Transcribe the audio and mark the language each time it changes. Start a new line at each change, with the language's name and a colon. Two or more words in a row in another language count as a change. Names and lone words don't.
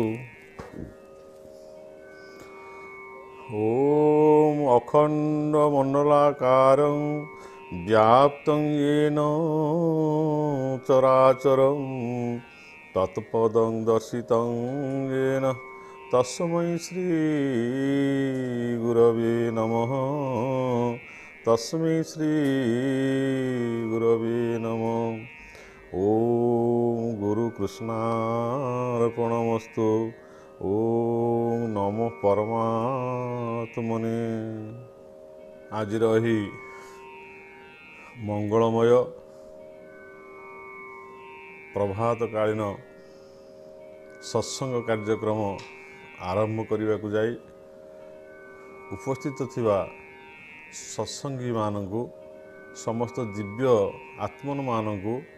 Sanskrit: ॐ अखण्डमण्डलाकारं व्याप्तं येन चराचरं तत्पदं दर्शितं येन तस्मै श्रीगुरवे नमः। तस्मै श्रीगुरवे नमः। ॐ गुरुकृष्णार्पणमस्तु। ॐ नमो परमात्मने।
Odia: आजिर ଏହି ମଙ୍ଗଳମୟ ପ୍ରଭାତକାଳୀନ ସତ୍ସଙ୍ଗ କାର୍ଯ୍ୟକ୍ରମ ଆରମ୍ଭ କରିବାକୁ ଯାଇ ଉପସ୍ଥିତ ଥିବା ସତ୍ସଙ୍ଗୀମାନଙ୍କୁ, ସମସ୍ତ ଦିବ୍ୟ ଆତ୍ମନମାନଙ୍କୁ,